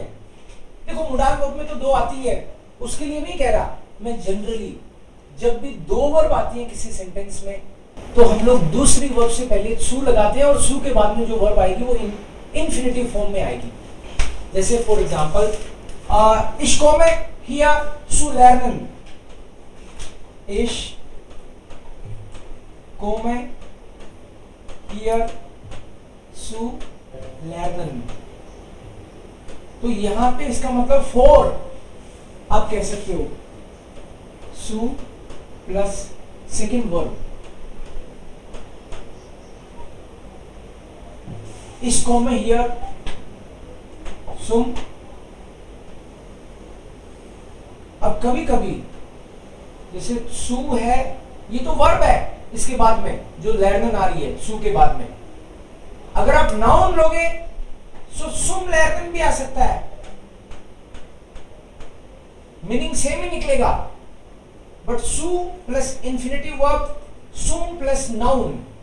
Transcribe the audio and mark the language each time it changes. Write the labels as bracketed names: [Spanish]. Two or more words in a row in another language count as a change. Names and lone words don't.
[Hindi] देखो [English] modal verb [Hindi] में तो 2 आती है, उसके लिए नहीं कह रहा मैं, जनरली जब भी 2 वर्ब आती है किसी सेंटेंस में तो हम लोग दूसरी वर्ब से पहले सु लगाते हैं और सु के बाद में जो वर्ब आएगी वो [English] infinitive form [Hindi] में आएगी। [German] जैसे [English] for example [German] ich komme hier zu lernen, ich komme hier zu lernen। [Hindi] तो यहां पे इसका मतलब फॉर आप कह सकते हो सु [English] plus second verb. [German] ich komme hier zum, [Hindi] अब कभी कभी जैसे सु है, ये तो वर्ब है, इसके बाद में जो लर्नन आ रही है सु के बाद में, अगर आप नाउन लोगे तो [German] zum Lernen [Hindi] भी आ सकता है, [English] meaning same [Hindi] ही निकलेगा, [English] but zu plus infinitive verb, zum plus noun.